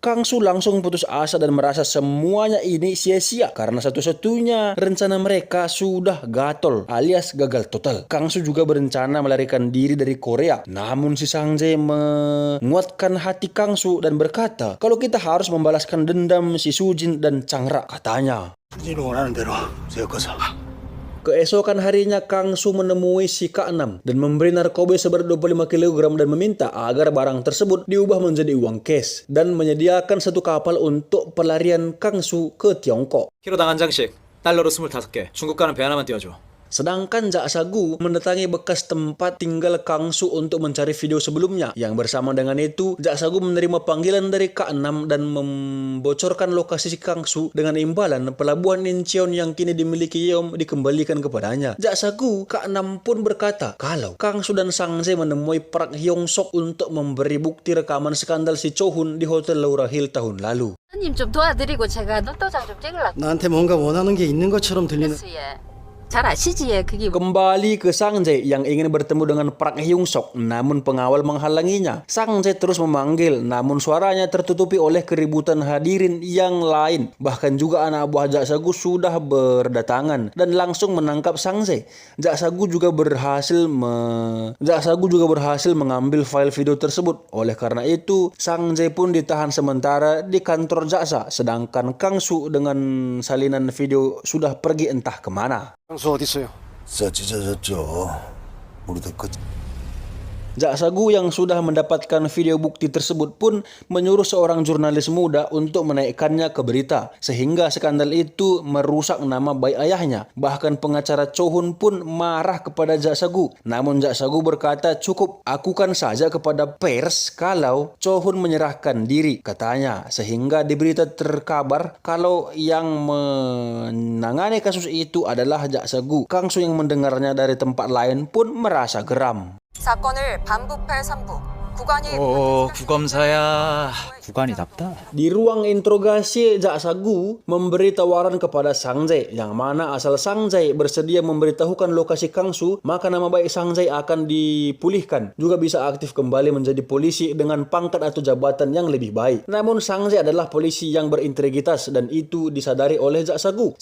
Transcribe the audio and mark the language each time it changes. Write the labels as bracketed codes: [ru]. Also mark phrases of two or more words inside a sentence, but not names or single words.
[id] Kang Su langsung putus asa dan merasa semuanya ini sia-sia karena satu-satunya rencana mereka sudah gatal alias gagal total. Kang Su juga berencana melarikan diri dari Korea. Namun si Sang Jae menguatkan hati Kang Su dan berkata kalau kita harus membalaskan dendam si Sujin dan Changra, katanya. [ko] 본인이 원하는 대로 세워서. [id] Keesokan harinya Kang Su menemui si K6 dan memberi narkoba seberat 25 kg dan meminta agar barang tersebut diubah menjadi uang cash dan menyediakan satu kapal untuk pelarian Kang Su ke Tiongkok. [ko] 키로당 한 장씩, 달러로 25개, 중국 가는 배 하나만 띄워줘. [id] Sedangkan Jaksa Gu mendatangi bekas tempat tinggal Kang Su untuk mencari video sebelumnya. Yang bersama dengan itu, Jaksa Gu menerima panggilan dari K6 dan membocorkan lokasi Kang Su dengan imbalan pelabuhan Incheon yang kini dimiliki Yeom dikembalikan kepadanya. Jaksa Gu, K6 pun berkata kalau Kang Su dan Sang Jae menemui Park Hyung Sok untuk memberi bukti rekaman skandal si Chohun di Hotel Laura Hill tahun lalu. [ko] 님 좀 도와드리고 제가 눈도장 좀 찍으려고. 나한테 뭔가 원하는 게 있는 것처럼 들리는. 잘 아시지 그게. [id] Kembali ke Sang Jae yang ingin bertemu dengan Park Hyung Sok, namun pengawal menghalanginya. Sang Jae terus memanggil, namun suaranya tertutupi oleh keributan hadirin yang lain. Bahkan juga anak buah Jaksa Gu sudah berdatangan dan langsung menangkap Sang Jae. Jaksa Gu juga berhasil mengambil file video tersebut. Oleh karena itu, Sang Jae pun ditahan sementara di kantor jaksa, sedangkan Kang Su dengan salinan video sudah pergi entah kemana. [ko] 장수 어디 있어요? 자 찢어졌죠. 우리도 끝. [id] Jaksa Gu yang sudah mendapatkan video bukti tersebut pun menyuruh seorang jurnalis muda untuk menaikkannya ke berita, sehingga skandal itu merusak nama baik ayahnya. Bahkan pengacara Chohun pun marah kepada Jaksa Gu. Namun Jaksa Gu berkata cukup akukan saja kepada pers kalau Chohun menyerahkan diri, katanya. Sehingga di berita terkabar kalau yang menangani kasus itu adalah Jaksa Gu. Kang Su yang mendengarnya dari tempat lain pun merasa geram. [ko] 사건을 반부패 3부, 구검사야. 구관이답다. [id] Di ruang interogasi, Jak Sagu memberi tawaran kepada Sang Jae, yang mana asal Sang Jae bersedia memberitahukan lokasi Kang Su, maka nama baik Sang Jae akan dipulihkan. Juga bisa aktif kembali menjadi polisi dengan pangkat atau jabatan yang lebih baik. Namun Sang Jae adalah polisi yang berintegritas dan itu disadari oleh Jak Sagu.